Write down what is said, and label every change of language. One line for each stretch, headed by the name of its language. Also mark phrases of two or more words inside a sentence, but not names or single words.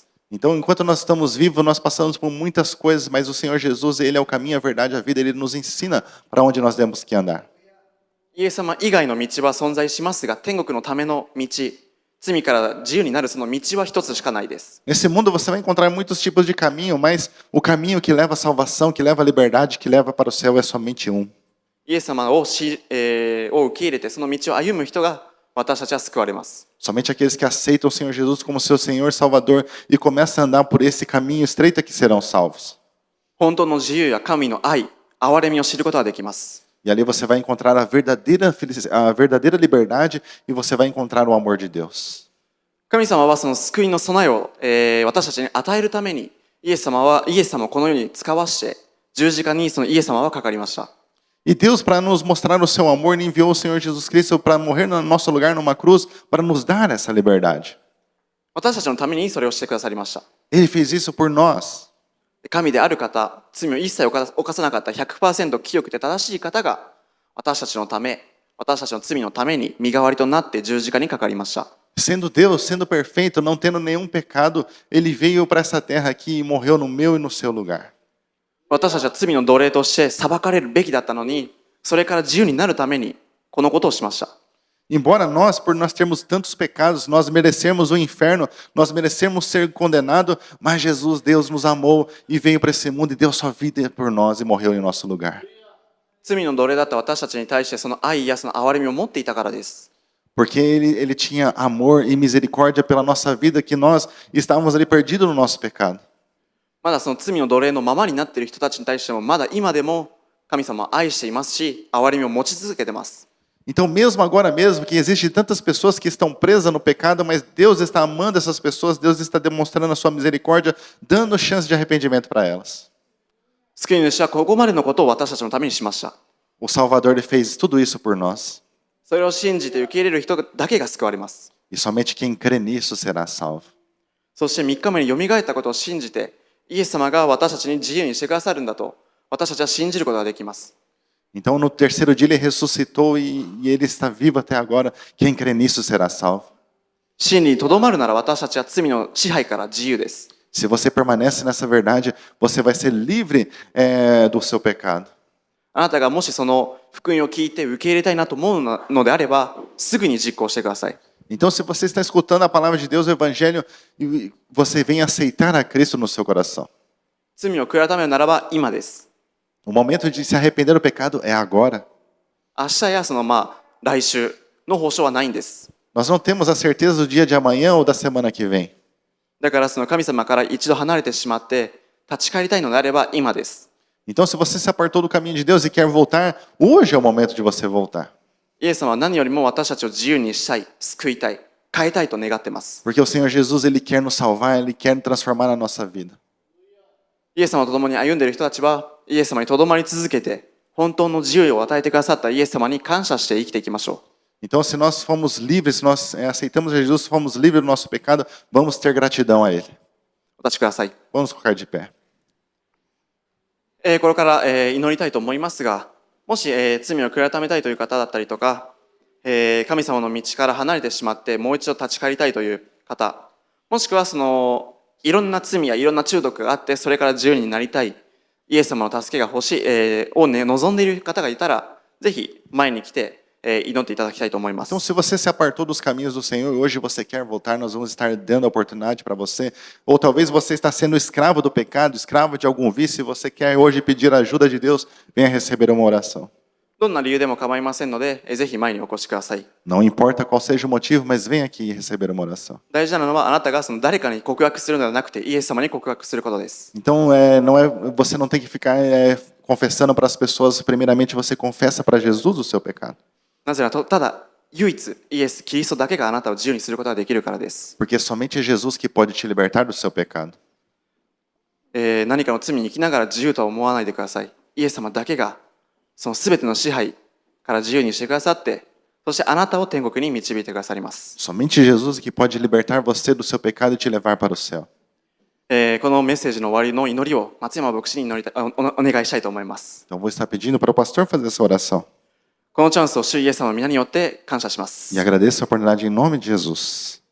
Portuguese: Então, enquanto nós estamos vivos, nós passamos por muitas coisas, mas o Senhor Jesus, Ele é o caminho, a verdade, a vida, Ele nos ensina para onde nós temos que andar.
Japanese: イエス様以外の道は存在しますが、天国のための道、罪から自由になるその道は一つしかないです。
Portuguese: Nesse mundo você vai encontrar muitos tipos de caminho, mas o caminho que leva à salvação, que leva à liberdade, que leva para o céu é somente um.
Japanese: イエス様をを受け入れてその道を歩む人が私たちは救われます。
Portuguese: Somente aqueles que aceitam o Senhor Jesus como seu Senhor e Salvador e começam a andar por esse caminho estreito que serão salvos.
Japanese: 本当の自由や神の愛、憐れみを知ることができます。
Portuguese: E ali você vai encontrar a verdadeira liberdade e você vai encontrar o amor de Deus.
Japanese: 神様はその救いの備えを、私たちに与えるためにイエス様をこの世に使わして十字架にそのイエス様はかかりました。
Portuguese: E Deus, para nos mostrar o seu amor, enviou o Senhor Jesus Cristo para morrer no nosso lugar numa cruz, para nos dar essa liberdade.
Japanese: 私たちのためにそれをしてくださりました。
Portuguese: Ele fez isso por nós.
Japanese: 神である方、罪を一切犯さなかった 100% 清くて正しい方が私たちのため、私たちの罪のために身代わりとなって十字架にかかりました。
Portuguese: Sendo Deus, sendo perfeito, não tendo nenhum pecado, Ele veio para essa terra aqui e morreu no meu e no seu lugar.
Japanese: 私たちは罪の奴隷として裁かれるべきだったのに、それから自由になるためにこのことをしました。
Portuguese: Embora nós, por nós termos tantos pecados, nós merecemos o inferno, nós merecemos ser condenados, mas Jesus, Deus nos amou e veio para esse mundo e deu sua vida por nós e morreu em nosso lugar.
Japanese: 罪の奴隷だった私たちに対してその愛やその憐れみを持っていたからです。
Portuguese: Porque ele tinha amor e misericórdia pela nossa vida, que nós estávamos ali perdidos no nosso pecado.
Japanese: まだその罪の奴隷のままになっている人たちに対してもまだ今でも神様は愛していますし、憐れみを持ち続けています。
Portuguese: Então, mesmo agora mesmo, que existem tantas pessoas que estão presas no pecado, mas Deus está amando essas pessoas, Deus está demonstrando a sua misericórdia, dando chance de arrependimento para elas.
Japanese: 救い主はここまでのことを私たちのためにしました。
Portuguese: O Salvador ele fez tudo isso por nós.
Japanese: それを信じて受け入れる人だけが救われます。
Portuguese: E somente quem crê nisso será salvo.
Japanese: そして3日目によみがえったことを信じて、イエス様が私たちに自由にしてくださるんだと、私たちは信じることができます。
Portuguese: Então, no terceiro dia, ele ressuscitou e ele está vivo até agora. Quem crê nisso será salvo.
Japanese: 真理にとどまるなら私たちは罪の支配から自由です。
Portuguese: Se você permanece nessa verdade, você vai ser livre do seu pecado.
Japanese: あなたがもしその福音を聞いて受け入れたいなと思うのであれば、すぐに実行してください。
Portuguese: Então, se você está escutando a palavra de Deus, o Evangelho, e você vem aceitar a Cristo no seu coração.
Japanese: 罪を悔い改めるならば今です。
Portuguese: O momento de se arrepender do pecado é agora.
Japanese: 明日や来週の保証はないんです。
Portuguese: Nós não temos a certeza do dia de amanhã ou da semana que vem.
Japanese: だからその神様から一度離れてしまって立ち返りたいのであれば今です。
Portuguese: Então, se você se apartou do caminho de Deus e quer voltar, hoje é o momento de você voltar.
Japanese: イエス様は何よりも私たちを自由にしたい、救いたい、変えたいと願っています。
Portuguese: Porque o Senhor Jesus, Ele quer nos salvar, Ele quer transformar a nossa vida.
Japanese: イエス様と共に歩んでいる人たちはイエス様にとどまり続けて本当の自由を与えてくださったイエス様に感謝して生きていきましょう。
Portuguese: Então, se nós fomos livres, se nós aceitamos Jesus, fomos livres do nosso pecado, vamos ter gratidão a Ele.
Japanese: お立ちください。
Portuguese: Vamos colocar de pé.
Japanese: これから、祈りたいと思いますが、もし、罪を悔い改めたいという方だったりとか、神様の道から離れてしまってもう一度立ち返りたいという方、もしくはそのいろんな罪やいろんな中毒があってそれから自由になりたい、イエス様の助けが欲しい、をね、望んでいる方がいたら、ぜひ前に来て、祈っていただきたいと思います。
Portuguese: Então, se você se apartou dos caminhos do Senhor e hoje você quer voltar, nós vamos estar dando a oportunidade para você. Ou talvez você está sendo escravo do pecado, escravo de algum vício, e você quer hoje pedir a ajuda de Deus, venha receber uma oração.
Japanese: どんな理由でも構いませんので、ぜひ前にお越しください。
Portuguese: Não importa qual seja o motivo, mas venha aqui receber uma oração.
Japanese: 大事なのはあなたがその誰かに告白するのではなくて、イエス様に告白することです。
Portuguese: Então, você não tem que ficar confessando para as pessoas. Primeiramente, você confessa para Jesus o seu pecado.
Japanese: なぜならただ唯一イエス・キリストだけがあなたを自由にすることができるからです。
Portuguese: Porque somente é Jesus que pode te libertar do seu pecado.
Japanese: 何かの罪に生きながら自由とは思わないでください。イエス様だけがその全ての支配から自由にしてくださって、そしてあなたを天国に導いてくださります。
Portuguese: Somente Jesus que pode libertar você do seu pecado e te levar para o céu.
Japanese: このメッセージの終わりの祈りを松山牧師にお願いしたいと思います。
Portuguese: Então, vou estar pedindo para o pastor fazer essa oração.
Japanese: このチャンスを主イエス様の皆によって感謝します。
Portuguese: E agradeço a oportunidade em nome de Jesus.